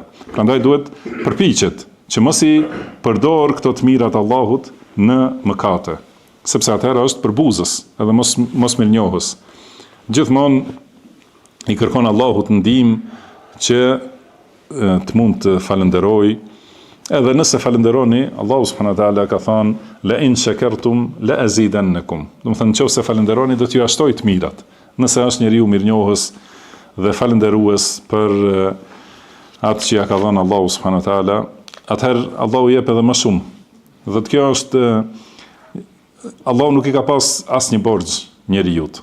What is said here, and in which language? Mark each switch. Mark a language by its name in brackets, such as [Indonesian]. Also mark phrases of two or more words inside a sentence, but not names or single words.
[Albanian] Prandaj duhet përpiqet që mos i përdor këto të mirat Allahut në mëkate, sepse atëherë është për buzës, edhe mos mirënjohës. Gjithmonë i kërkon Allahut ndihmë që të mund të falenderoj, edhe nëse falenderoni, Allahu [Arabic] سبحانه وتعالى [Albanian] ka thënë [Arabic] لئن شكرتم لأزيدنكم. [Albanian] Do të thënë nëse falenderoni do t'ju ashtoj të mirat. Nëse është njeriu mirënjohës dhe falenderues për atë që ja ka dhënë Allahu [Arabic] سبحانه وتعالى, [Albanian] atëherë Allahu jep edhe më shumë. Dhe kjo është Allahu nuk i ka pas asnjë borxh njerëzit.